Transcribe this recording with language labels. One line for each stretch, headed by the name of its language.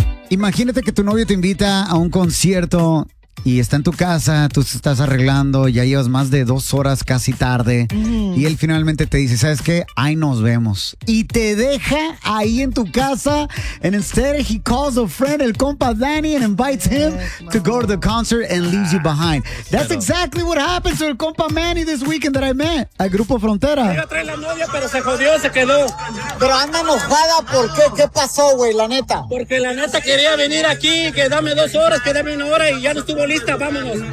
Spanish: Imagínate que tu novio te invita a un concierto y está en tu casa, tú estás arreglando, ya llevas más de 2 horas casi tarde, y él finalmente te dice, ¿sabes qué? Ahí nos vemos. Y te deja ahí en tu casa,
English: and instead he calls a friend, el compa Danny, and invites him to go to the concert and leaves you behind. That's exactly what happened to el compa Manny this weekend that I met at Grupo Frontera.
Spanish: Iba a traer la novia, pero se jodió, se quedó. Pero anda enojada, ¿por qué? ¿Qué pasó, güey, la neta? Porque la neta quería venir aquí, que dame 2 horas, que dame 1 hora, y ya no estuvo lista, vámonos.